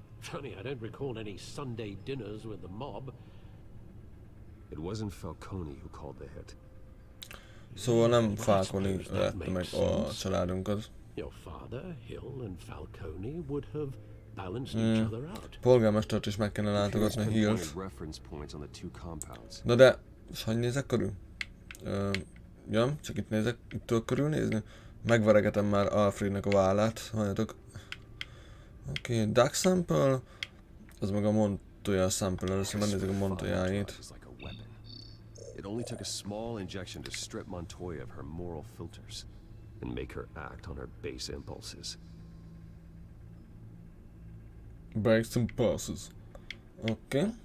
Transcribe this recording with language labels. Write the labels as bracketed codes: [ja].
[en] Funny, I don't recall any Sunday dinners with the mob. It wasn't Falcone who called the hit. [hu] Szóval nem Falcone lette meg a családunkat. [en] Your father, Hill, and Falcone would have balanced each other out. [hu] Polgármestert is meg kellene látogatni, [en] Here's [hu] Hillt. [en] pinpointed reference points on the two compounds. [hu] Na de, és hogy nézek körül? Ja, csak itt nézek, itt tudok körülnézni. Megveregetem már Alfrednek a vállát, halljátok. Oké, Duck Sample, az meg a Montoya Sample, először megnézzük a Montoyáit. [en] Is like a weapon. It only took a small injection to strip Montoya of her moral filters and make her act on her base impulses. Breaks and passes. Oké.